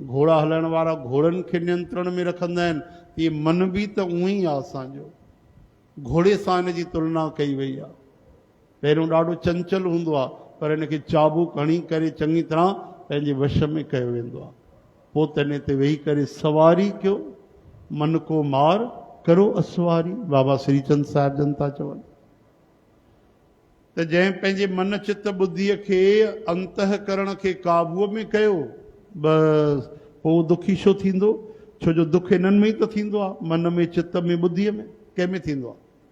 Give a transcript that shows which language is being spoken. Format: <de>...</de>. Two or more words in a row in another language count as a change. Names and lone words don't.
<sd>घोड़ा हलाइण वारा घोड़नि खे नियंत्रण में रखंदा आहिनि। इहे मन बि त उहो ई आहे असांजो। घोड़े सां हिन जी तुलना कई वई आहे। पहिरियों ॾाढो चंचल हूंदो आहे, पर हिनखे चाबुक हणी करे चङी तरह पंहिंजे वश में कयो वेंदो आहे। पोइ त इन ते वेही करे सवारी कयो,</sd> <hi>मन को मार करो असवारी,</hi> <sd>बाबा श्रीचंद साहिब जन था चवनि। त जंहिं पंहिंजे मन चित बुद्धीअ खे अंतःकरण खे काबूअ में कयो, बसि पोइ दुखी छो थींदो? छो जो दुख इन्हनि में ई त थींदो आहे, मन में, चित में, बुद्धीअ में, कंहिंमें थींदो आहे?</sd>